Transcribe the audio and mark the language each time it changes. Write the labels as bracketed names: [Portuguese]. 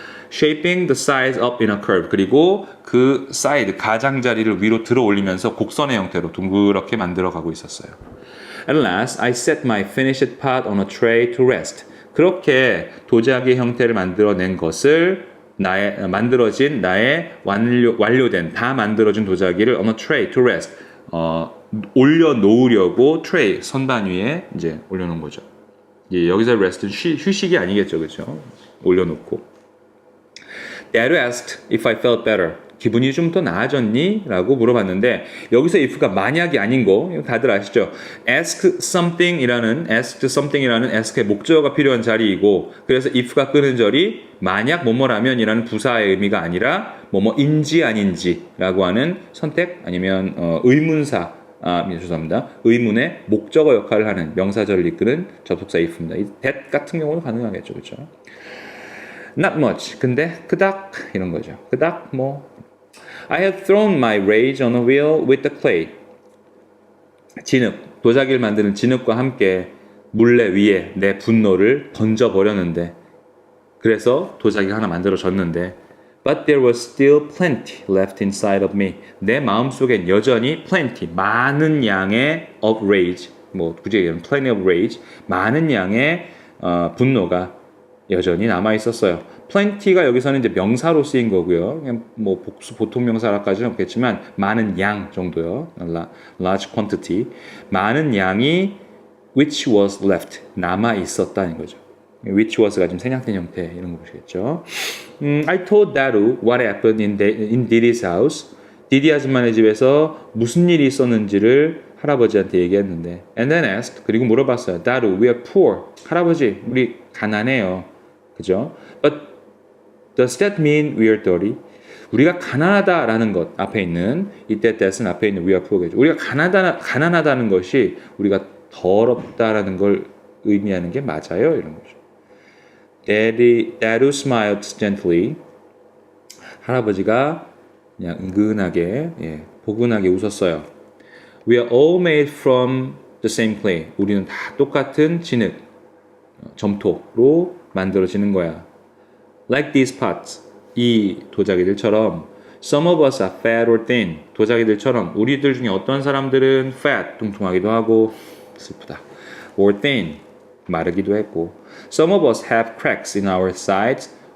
[English] Shaping the sides up in a curve. [Korean] 그리고 그 사이드 가장자리를 위로 들어 올리면서 곡선의 형태로 둥그렇게 만들어 가고 있었어요. [English] At last, I set my finished pot on a tray to rest. [Korean] 그렇게 도자기 형태를 만들어낸 것을 만들어진 나의 완료된 다 만들어진 도자기를 [English] on a tray to rest [Korean] 올려놓으려고 tray 선반 위에 이제 올려놓은 거죠. 여기서 rest는 휴식이 아니겠죠, 그렇죠? 올려놓고. [English] Dad asked if I felt better. [Korean] 기분이 좀 더 나아졌니? 라고 물어봤는데 여기서 if가 만약이 아닌 거 다들 아시죠? asked something이라는 ask의 목적어가 필요한 자리이고 그래서 if가 끄는 절이 만약 뭐뭐라면이라는 부사의 의미가 아니라 뭐뭐인지 아닌지라고 하는 선택 아니면 의문사 죄송합니다. 의문의 목적어 역할을 하는 명사절을 이끄는 접속사 if입니다. 이 that 같은 경우는 가능하겠죠. 그렇죠? [English] Not much. [Korean] 근데 그닥 이런 거죠. 그닥 뭐 [English] I had thrown my rage on a wheel with the clay. [Korean] 진흙, 도자기를 만드는 진흙과 함께 물레 위에 내 분노를 던져버렸는데 그래서 도자기가 하나 만들어졌는데 [English] But there was still plenty left inside of me. [Korean] 내 마음속엔 여전히 plenty, 많은 양의 of rage, 뭐 굳이 얘기하면 plenty of rage, 많은 양의 분노가 여전히 남아 있었어요. plenty가 여기서는 이제 명사로 쓰인 거고요. 그냥 뭐 복수 보통 명사라까지는 없겠지만 많은 양 정도요. [English] large quantity. [Korean] 많은 양이 [English] which was left [Korean] 남아 있었다는 거죠. which was가 좀 생략된 형태 이런 거 보시겠죠. [English] I told Daru what happened in Didi's house. [Korean] 디디 아줌마네 집에서 무슨 일이 있었는지를 할아버지한테 얘기했는데 [English] and then asked [Korean] 그리고 물어봤어요. [English] Daru, we are poor. [Korean] 할아버지, 우리 가난해요. 그죠? [English] But does that mean we are dirty? [Korean] 우리가 가난하다라는 것 앞에 있는 이때 that은 앞에 있는 we are poor겠죠. 우리가 가난하다는 것이 우리가 더럽다라는 걸 의미하는 게 맞아요. 이런 거죠. [English] Daru smiled gently. [Korean] 할아버지가 그냥 은근하게 포근하게 웃었어요. [English] We are all made from the same clay. [Korean] 우리는 다 똑같은 진흙, 점토로 만들어지는 거야. [English] Like these pots. [Korean] 이 도자기들처럼 [English] Some of us are fat or thin. [Korean] 도자기들처럼 우리들 중에 어떤 사람들은 fat, 뚱뚱하기도 하고 슬프다. [English] or thin, [Korean] 마르기도 했고 [English] Some of us have cracks in our sides.